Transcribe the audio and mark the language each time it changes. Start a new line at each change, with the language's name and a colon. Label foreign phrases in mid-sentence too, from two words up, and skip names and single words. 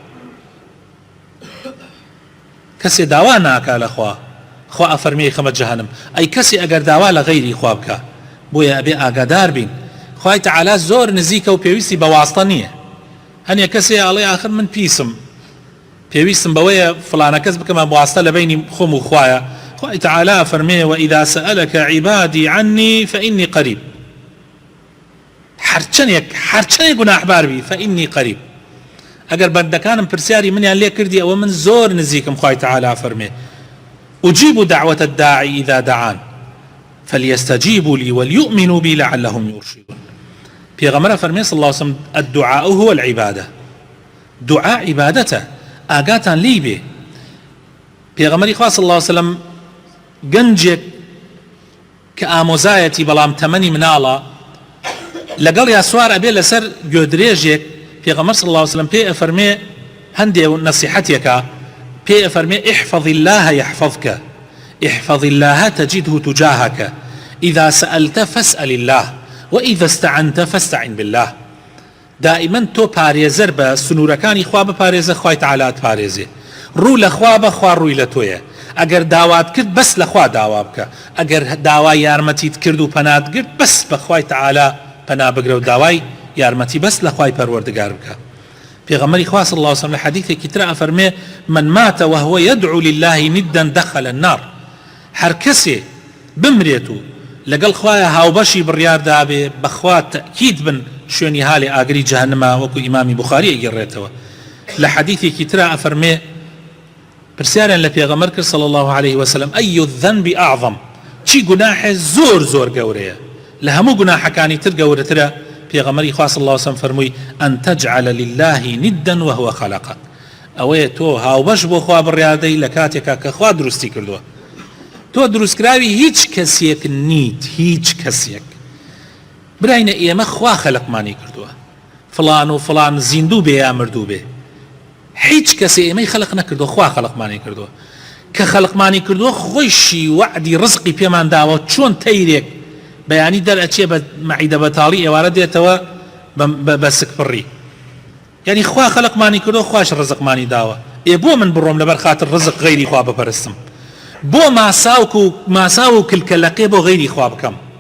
Central Kurdish: کەسێ داوا ناکە لە خوا فەرمێ خەمە جەهەنەم ئەی کەسێ ئەگەر داوا لە غەیری خوا بکە بۆیە ئەبێ ئاگادار بین خوای تعالی زۆر نزیکە و پێویستی بە واستە نییە هەنێ کەسێ ئەڵێ ئاخر من پێویستم بەوەیە فڵانە کەس بکەمە واستە لە بینی خۆم و خوایە خوای تعالی فەرمێ
Arabic: وإذا سألك عبادي عني فإني قريب
Central Kurdish: هەرچەنێک گوناحبار بی
Arabic: فإني قريب
Central Kurdish: ئەگەر بەندەکانم پرسیاری منیان لێ کردی ئەوە من زۆر نزیکم خوای تعالی فەرمێ
Arabic: أجيب دعوة الداعي إذا دعان فليستجيبوا لي وليؤمنوا بي لعلهم يرشدون
Central Kurdish: پیغمبر فرمي
Arabic: صلى الله عليه وسلم الدعاء هو العبادة
Central Kurdish: دعاء عبادته آقاتان لي به پیغمبر
Arabic: صلى الله عليه وسلم
Central Kurdish: گەنجێک کە ئامۆزایەتی بەڵام تەمەنی مناڵە لەگەڵ یا سوار ئەبێ لەسەر گوێدرێژێک پیغمبر
Arabic: صلى الله عليه وسلم
Central Kurdish: پێ ئەفەرمێ هەندێ نەسیحەتێکە پێ ئەفەرمێ
Arabic: احفظ الله يحفظك احفظ الله تجده تجاهك إذا سألت فاسأل الله وإذا استعنت فاستعن بالله
Central Kurdish: دائما تو پارێزەر بە سنوورەکانی خوا بپارێزە خوای تعالی پارێزێ ڕوو لە خوا بە خوا ڕووی لە تۆیە ئەگەر داوات کرد بەس لە خوا داوا بکە ئەگەر داوای یارمەتیت کرد و پەنات گرت بەس بە خوای تعالی پەنا بگرە و داوای یارمەتی بەس لە خوای پەروەردگار بکە پیغمبر خوا
Arabic: صلی الله عليه وسلم
Central Kurdish: حدیثێکی ترە ئەفەرمێ
Arabic: من مات وهو يدعو لله ندا دخل النار
Central Kurdish: هەر کەسێ بمرێت و لەگەڵ خوایە هاوبەشی بڕیاردا بێ بەخوا تەکید بن شوێنی هاڵی ئاگری جەهەنەما وەکو ئیمامی بوخاری ئەگەڕێتەوە لە حەدیثێکی ترە ئەفەرمێ پرسیاریان لە پێغەمبەر کرد
Arabic: صلی الله عليه وسلم أي الذنب أعظم
Central Kurdish: چی گوناحێ زۆر گەورەیە لە هەموو گوناحەکانی تر گەورەترە پێغەمبەری خوا
Arabic: صلی الله عليه وسلم
Central Kurdish: فەرمووی
Arabic: أن تجعل لله ندا وهو خلقك
Central Kurdish: ئەوەیە تۆ هاوبەش بۆ خوا بڕیاردەی لە کاتێکا کە خوا دروستی کردووە تۆ دروستکراوی هیچ کەسێک نیت هیچ کەسێک براینە ئێمە خوا خەلقمانی کردووە فڵان و فڵان زیندوو بێ یا مردوو بێ هیچ کەسێ ئێمەی خەلق نەکردووە خوا خەلقمانی کردووە کە خەلقمانی کردووە خۆیشی وعدی ڕزقی پێمان داوە چۆن تەیرێک بەیانی دەرئەچێ بە مەعیدە بەتاڵی ئێوارە دێتەوە بە سکپڕی یعنی خوا خەلقمانی کردووە خوش ڕزقمانی داوە بۆ من بڕۆم لەبەر خاتر ڕزق غەیری خوا بپەرستم بۆ ماسا و کلکەلەقێ بۆ غەیری خوا بکەم